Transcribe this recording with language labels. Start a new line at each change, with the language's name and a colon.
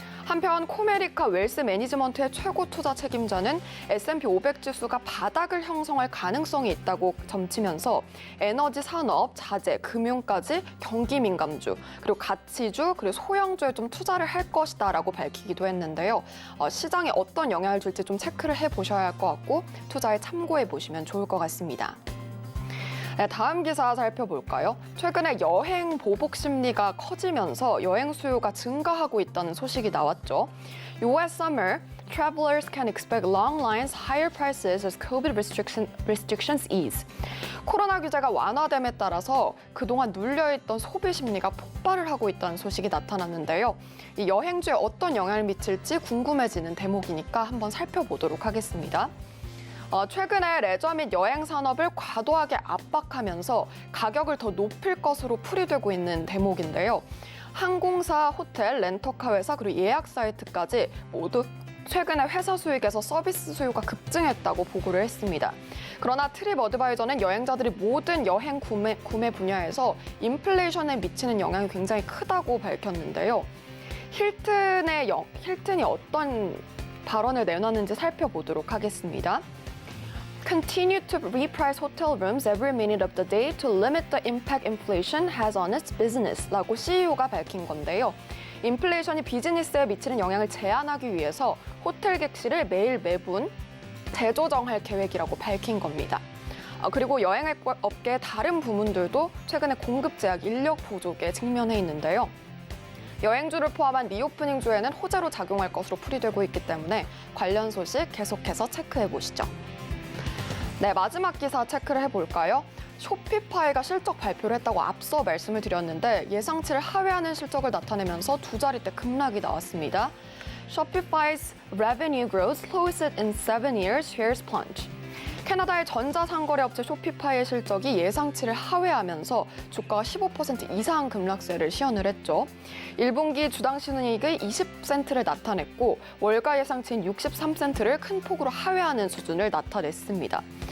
Korean: 한편 코메리카 웰스 매니지먼트의 최고 투자 책임자는 S&P 500 지수가 바닥을 형성할 가능성이 있다고 점치면서 에너지 산업, 자재, 금융까지 경기 민감주, 그리고 가치주, 그리고 소형주에 좀 투자를 할 것이다라고 밝히기도 했는데요. 시장에 어떤 영향을 줄지 좀 체크를 해보셔야 할 것 같고 투자에 참고해 보시면 좋을 것 같습니다. 네, 다음 기사 살펴볼까요? 최근에 여행 보복 심리가 커지면서 여행 수요가 증가하고 있다는 소식이 나왔죠.
English: US summer, travelers can expect long lines, higher prices as COVID restrictions ease.
Korean: 코로나 규제가 완화됨에 따라서 그동안 눌려있던 소비 심리가 폭발을 하고 있다는 소식이 나타났는데요. 이 여행주에 어떤 영향을 미칠지 궁금해지는 대목이니까 한번 살펴보도록 하겠습니다. 최근에 레저 및 여행 산업을 과도하게 압박하면서 가격을 더 높일 것으로 풀이되고 있는 대목인데요. 항공사, 호텔, 렌터카 회사, 그리고 예약 사이트까지 모두 최근에 회사 수익에서 서비스 수요가 급증했다고 보고를 했습니다. 그러나 트립 어드바이저는 여행자들이 모든 여행 구매 분야에서 인플레이션에 미치는 영향이 굉장히 크다고 밝혔는데요. 힐튼이 어떤 발언을 내놨는지 살펴보도록 하겠습니다.
English: Continue to reprice hotel rooms every minute of the day to limit the impact inflation has on its business
Korean: 라고 CEO가 밝힌 건데요. 인플레이션이 비즈니스에 미치는 영향을 제한하기 위해서 호텔 객실을 매일 매분 재조정할 계획이라고 밝힌 겁니다. 그리고 여행업계의 다른 부문들도 최근에 공급 제약, 인력 부족에 직면해 있는데요. 여행주를 포함한 리오프닝 주에는 호재로 작용할 것으로 풀이되고 있기 때문에 관련 소식 계속해서 체크해 보시죠. 네, 마지막 기사 체크를 해볼까요? 쇼피파이가 실적 발표를 했다고 앞서 말씀을 드렸는데 예상치를 하회하는 실적을 나타내면서 두 자릿대 급락이 나왔습니다.
English: Shopify's revenue growth slowest in 7 years, shares plunge.
Korean: 캐나다의 전자상거래 업체 쇼피파이의 실적이 예상치를 하회하면서 주가가 15% 이상 급락세를 시연을 했죠. 1분기 주당 순이익의 20센트를 나타냈고 월가 예상치인 63센트를 큰 폭으로 하회하는 수준을 나타냈습니다.